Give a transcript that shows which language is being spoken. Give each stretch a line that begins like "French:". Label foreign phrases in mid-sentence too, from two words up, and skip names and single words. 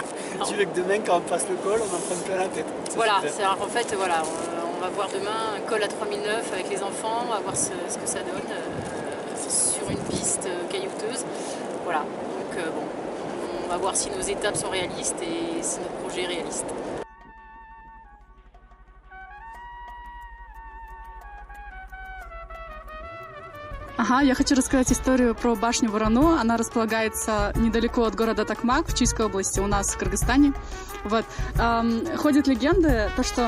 French: Tu veux que demain quand on passe le col, on en prenne plein la tête. Ça, Voilà, c'est en fait voilà, on va voir demain un col à 3009 avec les enfants, on va voir ce que ça donne sur une piste caillouteuse. Voilà, donc bon. On va voir si nos étapes sont réalistes et si notre projet est réaliste.
Russian: Ага, я хочу рассказать историю про башню Ворону. Она располагается недалеко от города Токмак в Чуйской области, у нас в Кыргызстане. Вот. Ходят легенды, то что...